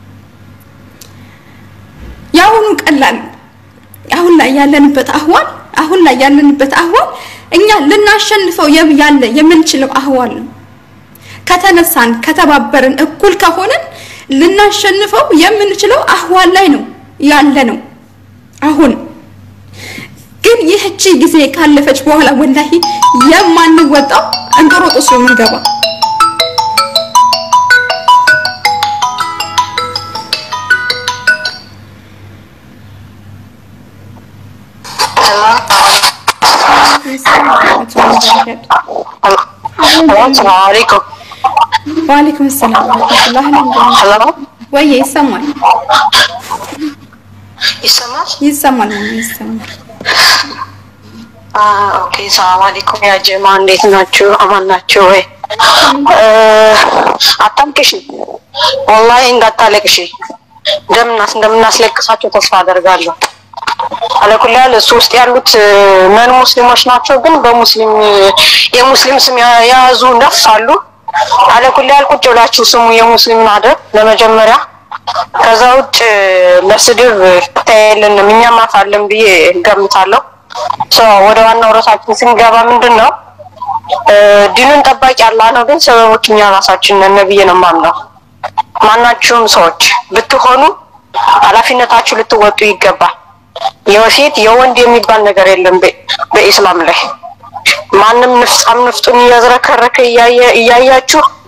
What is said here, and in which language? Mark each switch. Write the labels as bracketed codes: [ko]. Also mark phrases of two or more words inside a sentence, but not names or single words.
[am] ያውኑ ቀላል አሁን ላይ ያለንበት አህዋል እኛ ልናሸንፈው ያለ የምንችለው አህዋል ነው ከተነሳን ከተባበርን እኩል ከሆነን ልናሸንፈው የምንችለው አህዋል ላይ ነው ያለነው አሁን ግን ይህቺ ጊዜ ካለፈች በኋላ ወላሂ የማንወጣው እንጦሮጦስ ነው የምንገባ [ar] السلام عليكم وعليكم السلام ورحمة الله وبركاته. هلا ويا يسمع اوكي السلام عليكم يا جماعة [am] እንዴት ናችሁ አማን ናችሁ ወይ አታምከሽ والله እንዳታለቅሽ እንደምናስለቅሳቸው ተስፋ አደርጋለሁ [ar] على كل حال [am] ሶስት ያሉት ማን ሙስሊሞች ናቸው ግን የሙስሊም ስም ያዙ ነፍሳሉ [ar] على كل حال [am] ቁጭ ብላችሁ ስሙ የሙስሊም ናደ ለመጀመሪያ ከዛ ውጭ ለስድብ ታየለንም እኛም አፋለን ብዬ ገምታለሁ። ወደ ዋናው ርዕሳችን ስንገባ ምንድነው ዲኑን ጠባቂ አላህ ነው፣ ግን ሰበቦች እኛ ራሳችን ነን ብዬ ነው የማምነው። ማናችሁም ሰዎች ብትሆኑ ኃላፊነታችሁ ልትወጡ ይገባል። የሴት የወንድ የሚባል ነገር የለም በኢስላም ላይ። ማንም ንፍጡን እያዝረከረከ እያያችሁ